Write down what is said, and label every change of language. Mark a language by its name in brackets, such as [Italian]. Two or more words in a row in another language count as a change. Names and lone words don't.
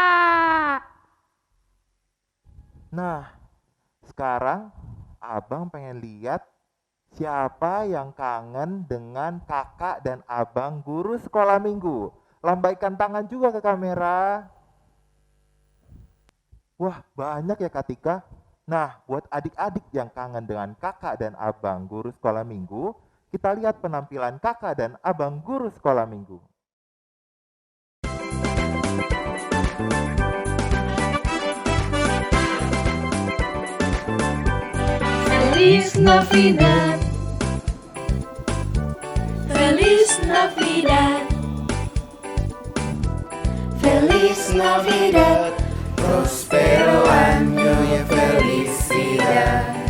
[Indonesian] Nah, sekarang abang pengen lihat siapa yang kangen dengan kakak dan abang guru sekolah minggu. Lambaikan tangan juga ke kamera. Wah, banyak ya Kak Tika. Nah, buat adik-adik yang kangen dengan kakak dan abang guru sekolah minggu, kita lihat penampilan kakak dan abang guru sekolah minggu. [Spanish] Feliz Navidad, Feliz Navidad, Feliz Navidad, Prospero año y felicidad.